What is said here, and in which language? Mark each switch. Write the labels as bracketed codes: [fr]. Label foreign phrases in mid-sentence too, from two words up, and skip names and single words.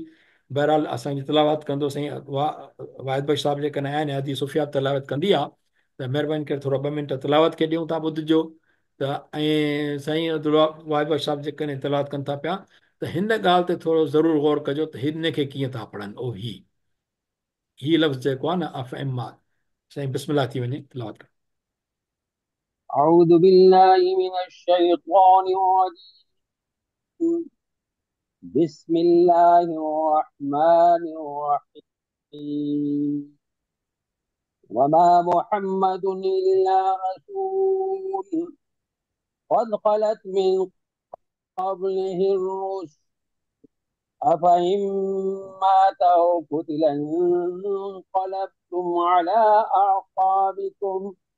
[sd] बहरहाल असांजी तिलावत कंदो साईं वाहिद बख्श साहिबु जेकॾहिं आहिनि, हदी सुफ़िया तिलावत कंदी आहे, त महिरबानी करे थोरा 2 मिंट तिलावत खे ॾियूं था, ॿुधिजो। त ऐं साईं वाहिद बख्श साहिबु जेकॾहिं तिलावत कनि था पिया, त हिन ॻाल्हि ते थोरो ज़रूरु गौर कजो त हिन खे कीअं था पढ़नि। ओ ही लफ़्ज़ जेको आहे न, अफ़ इमा। साईं बिस्मिल्लाह थी वञे, तिलावत कर। [ar] أعوذ بالله من الشيطان الرجيم. بسم الله الرحمن الرحيم. وما محمد إلا رسول قد خلت من قبله الرسل أفإن مات أو قتل انقلبتم على أعقابكم